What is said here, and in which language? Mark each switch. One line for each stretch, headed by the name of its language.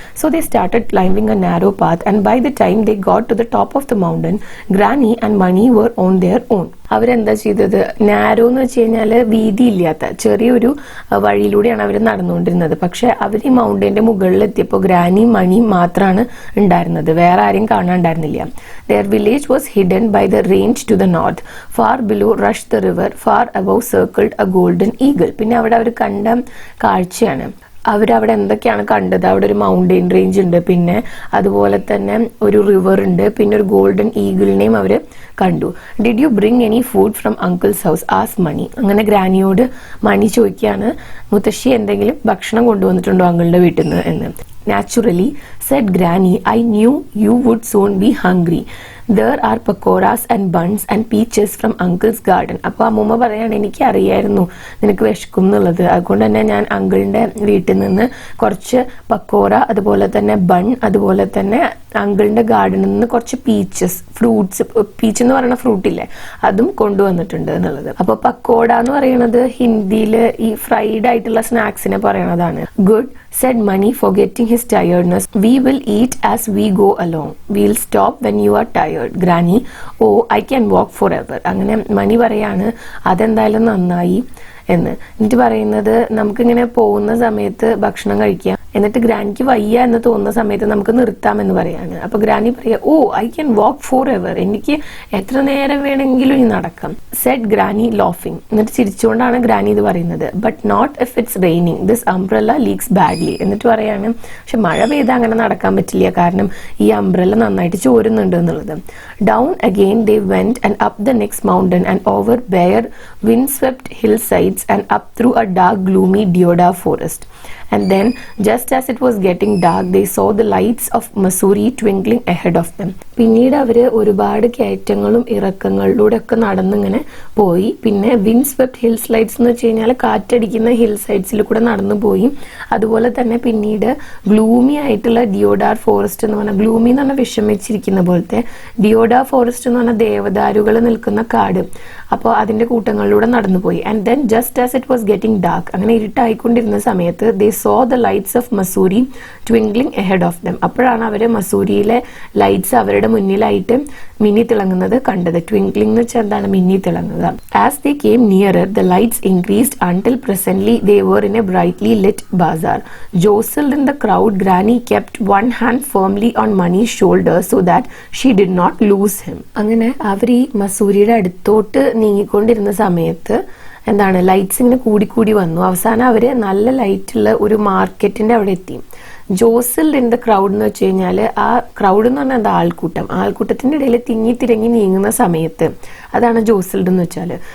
English: So they started climbing a narrow path and by the time they got to the top of the mountain Granny and Mani were on their own.
Malayalam: അവരെന്താ ചെയ്തത്, narrow എന്ന് വെച്ച് കഴിഞ്ഞാല് വീതി ഇല്ലാത്ത ചെറിയൊരു വഴിയിലൂടെയാണ് അവർ നടന്നുകൊണ്ടിരുന്നത്. പക്ഷെ അവർ ഈ മൗണ്ടന്റെ മുകളിൽ എത്തിയപ്പോൾ ഗ്രാനി മണി മാത്രമാണ് ഉണ്ടായിരുന്നത്, വേറെ ആരെയും കാണാണ്ടായിരുന്നില്ല.
English: Their village was hidden by the range to the north. Far below rushed the river. Far above circled a golden eagle.
Malayalam: പിന്നെ അവിടെ അവർ കണ്ട കാഴ്ചയാണ്. അവരവിടെ എന്തൊക്കെയാണ് കണ്ടത്, അവിടെ ഒരു മൗണ്ടെയിൻ റേഞ്ച് ഉണ്ട്, പിന്നെ അതുപോലെ തന്നെ ഒരു റിവർ ഉണ്ട്, പിന്നെ ഒരു ഗോൾഡൻ ഈഗിളിനെയും അവര് കണ്ടു.
English: Did you bring any food from uncles house as money.
Malayalam: അങ്ങനെ ഗ്രാനിയോട് മണി ചോദിക്കുകയാണ് മുത്തശ്ശി എന്തെങ്കിലും ഭക്ഷണം കൊണ്ടുവന്നിട്ടുണ്ടോ അങ്കിളുടെ വീട്ടിൽ നിന്ന് എന്ന്.
English: Naturally, said Granny, I knew you would soon be hungry. There are pakoras and buns and peaches from Uncle's garden.
Malayalam: അപ്പോൾ അമ്മൂമ്മ പറയാണ് എനിക്ക് അറിയായിരുന്നു നിനക്ക് വിശക്കും എന്നുള്ളത്, അതുകൊണ്ട് തന്നെ ഞാൻ അങ്കിളിന്റെ വീട്ടിൽ നിന്ന് കുറച്ച് പക്കോറ, അതുപോലെ തന്നെ ബൺ, അതുപോലെ തന്നെ അങ്കിളിന്റെ ഗാർഡനിൽ നിന്ന് കുറച്ച് ഫ്രൂട്ട്സ് പീച്ച് എന്ന് പറയുന്ന ഫ്രൂട്ട് ഇല്ലേ, അതും കൊണ്ടുവന്നിട്ടുണ്ട് എന്നുള്ളത്. അപ്പൊ പക്കോട എന്ന് പറയുന്നത് ഹിന്ദിയിൽ ഈ ഫ്രൈഡ് ആയിട്ടുള്ള സ്നാക്സിനെ പറയണതാണ്.
English: Good said Mani, forgetting his tiredness. We will eat as we go along. We'll stop when you are tired. Granny, oh, I can walk forever.
Malayalam: അങ്ങനെ മണി പറയാണ് അതെന്തായാലും നന്നായി എന്ന്. എന്നിട്ട് പറയുന്നത് നമുക്കിങ്ങനെ പോകുന്ന സമയത്ത് ഭക്ഷണം കഴിക്കാം, എന്നിട്ട് ഗ്രാനിക്ക് വയ്യ എന്ന് തോന്നുന്ന സമയത്ത് നമുക്ക് നിർത്താമെന്ന് പറയാണ്. അപ്പൊ ഗ്രാനി പറയാ,
English: oh I can walk forever,
Malayalam: എനിക്ക് എത്ര നേരം വേണമെങ്കിലും ഇനി നടക്കാം.
English: Said Granny laughing.
Malayalam: എന്നിട്ട് ചിരിച്ചുകൊണ്ടാണ് ഗ്രാനി ഇത് പറയുന്നത്.
English: But not if it's raining, this umbrella leaks badly.
Malayalam: എന്നിട്ട് പറയാണ് പക്ഷെ മഴ പെയ്താൽ അങ്ങനെ നടക്കാൻ പറ്റില്ല, കാരണം ഈ അംബ്രല്ല നന്നായിട്ട് ചോരുന്നുണ്ട് എന്നുള്ളത്.
English: Down again they went and up the next mountain and over bare wind-swept hillsides and up through a dark gloomy deodar forest. And then, just as it was getting dark, they saw the lights of Mussoorie twinkling ahead of them.
Malayalam: പിന്നീട് അവര് ഒരുപാട് കയറ്റങ്ങളും ഇറക്കങ്ങളിലൂടെ ഒക്കെ നടന്നിങ്ങനെ പോയി. പിന്നെ wind swept hill slides എന്ന് വെച്ച് കഴിഞ്ഞാൽ കാറ്റടിക്കുന്ന hill സൈഡ്സിൽ കൂടെ നടന്നു പോയി. അതുപോലെ തന്നെ പിന്നീട് ഗ്ലൂമി ആയിട്ടുള്ള ഡിയോഡാർ ഫോറസ്റ്റ് എന്ന് പറഞ്ഞാൽ, ഗ്ലൂമി എന്ന് പറഞ്ഞാൽ വിഷമിച്ചിരിക്കുന്ന പോലത്തെ, ഡിയോഡാർ ഫോറസ്റ്റ് എന്ന് പറഞ്ഞാൽ ദേവദാരുകൾ നിൽക്കുന്ന കാട്. അപ്പോൾ അതിന്റെ കൂട്ടങ്ങളിലൂടെ നടന്നുപോയി.
English: and then just as it was getting dark,
Malayalam: അങ്ങനെ ഇരുട്ടായിക്കൊണ്ടിരുന്ന സമയത്ത്
English: They saw the lights of Mussoorie twinkling ahead of them.
Malayalam: അപ്പോഴാണ് അവര് മസൂരിയിലെ ലൈറ്റ്സ് അവരുടെ മുന്നിലായിട്ട് മിന്നി തിളങ്ങുന്നത് കണ്ടത്. ട്വിങ്ക്ലിംഗ് എന്ന് വെച്ചാൽ എന്താണ്, മിന്നി തിളങ്ങുക.
English: As they came nearer the lights increased until presently they were in a brightly lit bazaar. Jostled in the crowd, Granny kept one hand firmly on Mani's shoulder so that she did not lose him.
Malayalam: അങ്ങനെ അവർ ഈ മസൂരിയുടെ അടുത്തോട്ട് നീങ്ങിക്കൊണ്ടിരുന്ന സമയത്ത് എന്താണ്, lights ഇങ്ങനെ കൂടിക്കൂടി വന്നു. അവസാനം അവര് നല്ല ലൈറ്റുള്ള ഒരു മാർക്കറ്റിന്റെ അവിടെ എത്തി. ജോസിൽഡ് ഇൻ ദ ക്രൗഡ് എന്ന് വെച്ച് കഴിഞ്ഞാൽ, ആ ക്രൗഡ് എന്ന് പറഞ്ഞാൽ എന്താ, ആൾക്കൂട്ടത്തിന്റെ ഇടയിൽ തിങ്ങി നീങ്ങുന്ന സമയത്ത് അതാണ് ജോസിൽഡ് എന്ന് വെച്ചാൽ.